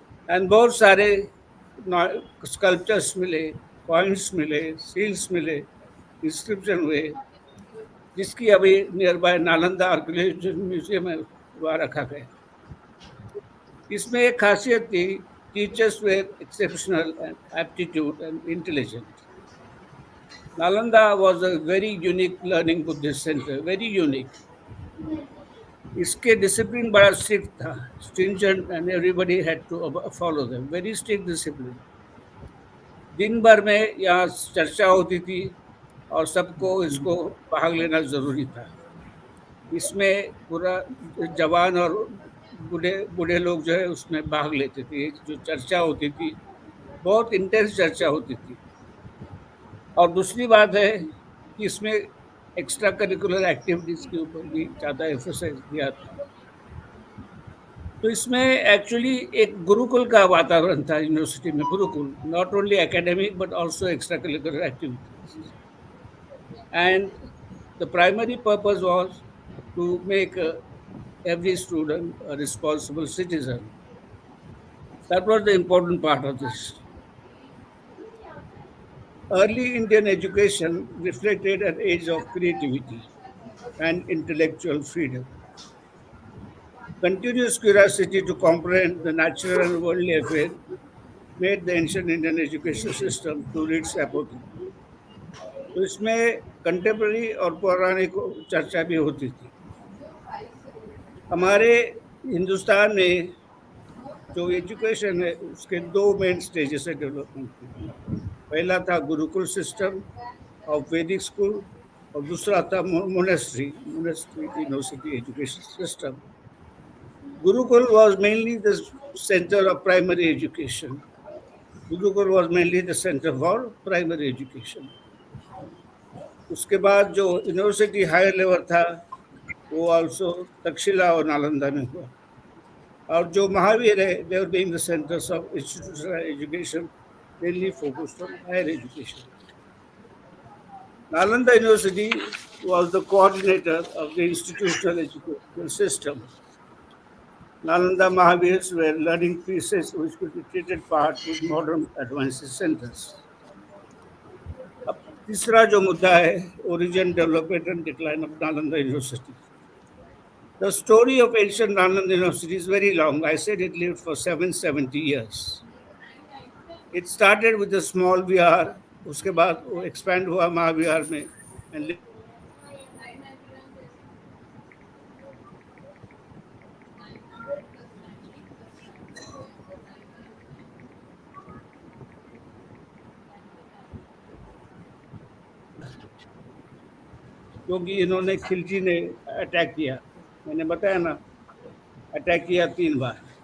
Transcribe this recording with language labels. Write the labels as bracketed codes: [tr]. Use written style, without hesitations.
[hi] And बहुत सारे sculptures मिले, कॉइन्स मिले, सील्स मिले, इंस्क्रिप्शन हुए, जिसकी अभी near by Nalanda archaeological museum में वहाँ रखा गया। इसमें एक खासियत थी, [en] Teachers were exceptional and aptitude and intelligent. Nalanda was a very unique learning Buddhist center, very unique. [hi] इसके डिसिप्लिन बड़ा स्ट्रिक्ट था, [en] stringent, and everybody had to follow them. Very strict discipline. [hi] दिन भर में यहाँ चर्चा होती थी और सबको इसको भाग लेना जरूरी था। इसमें पूरा जवान और बूढ़े लोग जो है उसमें भाग लेते थे। जो चर्चा होती थी, बहुत इंटेंस चर्चा होती थी। और दूसरी बात है कि इसमें एक्स्ट्रा करिकुलर एक्टिविटीज के ऊपर भी ज़्यादा एम्फोसाइज दिया था। तो इसमें एक्चुअली एक गुरुकुल का वातावरण था यूनिवर्सिटी में, Gurukul, [en] Not only academic but also extra curricular activities. And the primary purpose was to make every student a responsible citizen. That was the important part of this. Early Indian education reflected an age of creativity and intellectual freedom. Continuous curiosity to comprehend the natural and worldly affair made the ancient Indian education system to its epoch. [hi] तो इसमें contemporary और पौराणिक चर्चा भी होती थी। हमारे हिंदुस्तान में जो एजुकेशन है उसके 2 मेन स्टेजेस है डेवलपमेंट के। पहला था गुरुकुल सिस्टम ऑफ वैदिक स्कूल और दूसरा था monastery university education system. [en] Gurukul was mainly the center of primary education. Gurukul was mainly the center for primary education. [hi] उसके बाद जो यूनिवर्सिटी हायर लेवल था वो आल्सो तक्षशिला और नालंदा में हुआ। और जो महावीर है, [en] they were being the centers of institutional education, mainly focused on higher education. Nalanda University was the coordinator of the institutional educational system. Nalanda Mahavirs were learning pieces which could be treated part with modern advanced centers. [hi] अब तीसरा जो मुद्दा है [en] origin, development and decline of Nalanda University. The story of ancient Nalanda University is very long. I said it lived for 770 years. It started with a small vihar, [hi] उसके बाद वो expand हुआ महाविहार में and क्योंकि इन्होंने खिलजी ने अटैक किया, मैंने बताया ना, अटैक किया 3 बार.